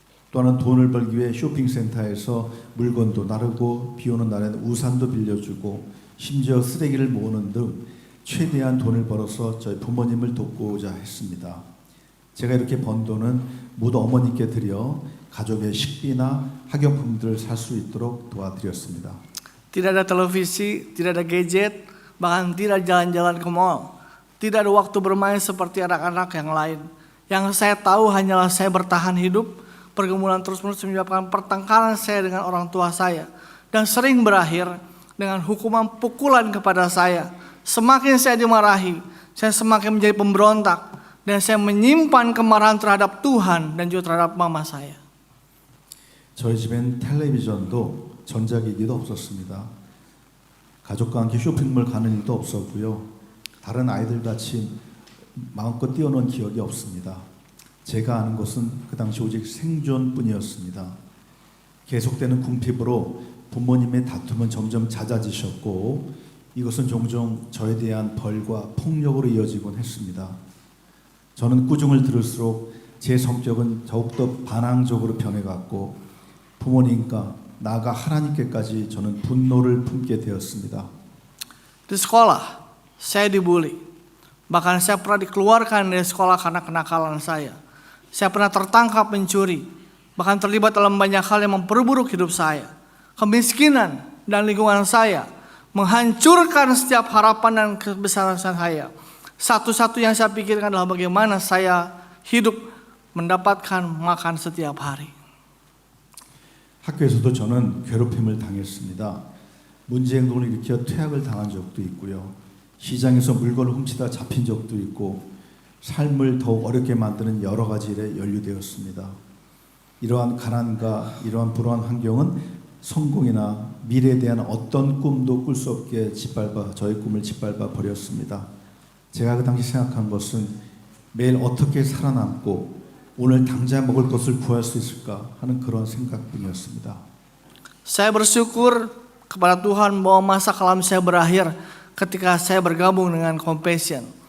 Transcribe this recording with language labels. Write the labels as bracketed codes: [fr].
[ko] 또한 돈을 벌기 위해 쇼핑센터에서 물건도 나르고 비 오는 날엔 우산도 빌려주고 심지어 쓰레기를 모으는 등 최대한 돈을 벌어서 저희 부모님을 돕고자 했습니다. 제가 이렇게 번 돈은 모두 어머니께 드려 가족의 식비나 학용품들을 살 수 있도록 도와드렸습니다. [id] Tidak ada televisi, tidak ada gadget, bahkan tidak jalan-jalan ke mall. Tidak ada waktu bermain seperti anak-anak yang lain. Yang saya tahu hanyalah saya bertahan hidup. Pergumulan terus-menerus menyebabkan pertengkaran saya dengan orang tua saya. Dan sering berakhir dengan hukuman pukulan kepada saya. Semakin saya dimarahi, saya semakin menjadi pemberontak. Dan saya menyimpan kemarahan terhadap Tuhan dan juga terhadap mama saya. [ko] 저희 집엔 텔레비전도 전자기기도 없었습니다. 가족과 함께 쇼핑몰 가는 일도 없었고요. 다른 아이들 같이 마음껏 뛰어노는 기억이 없습니다. 제가 아는 것은 그 당시 오직 생존뿐이었습니다. 계속되는 궁핍으로 부모님의 다툼은 점점 잦아지셨고 이것은 종종 저에 대한 벌과 폭력으로 이어지곤 했습니다. 저는 꾸중을 들을수록 제 성격은 더욱더 반항적으로 변해갔고 부모님과 나아가 하나님께까지 저는 분노를 품게 되었습니다. [id] Di sekolah, saya dibully. Bahkan saya pernah dikeluarkan dari sekolah karena kenakalan saya. Saya pernah tertangkap mencuri, bahkan terlibat dalam banyak hal yang memperburuk hidup saya. Kemiskinan dan lingkungan saya menghancurkan setiap harapan dan kebesaran saya. Satu-satu yang saya pikirkan adalah bagaimana saya hidup mendapatkan makan setiap hari. [ko] 학교에서도 저는 괴롭힘을 당했습니다. 문제 행동을 일으켜 퇴학을 당한 적도 있고요. 시장에서 물건을 훔치다 잡힌 적도 있고 삶을 더욱 어렵게 만드는 여러 가지 일에 연루되었습니다. 이러한 가난과 이러한 불우한 환경은 성공이나 미래에 대한 어떤 꿈도 꿀 수 없게 저의 꿈을 짓밟아 버렸습니다. 제가 그 당시 생각한 것은 매일 어떻게 살아남고 오늘 당장 먹을 것을 구할 수 있을까 하는 그런 생각뿐이었습니다. [id] Saya bersyukur kepada Tuhan bahwa masa kelam saya berakhir ketika saya bergabung dengan Compassion.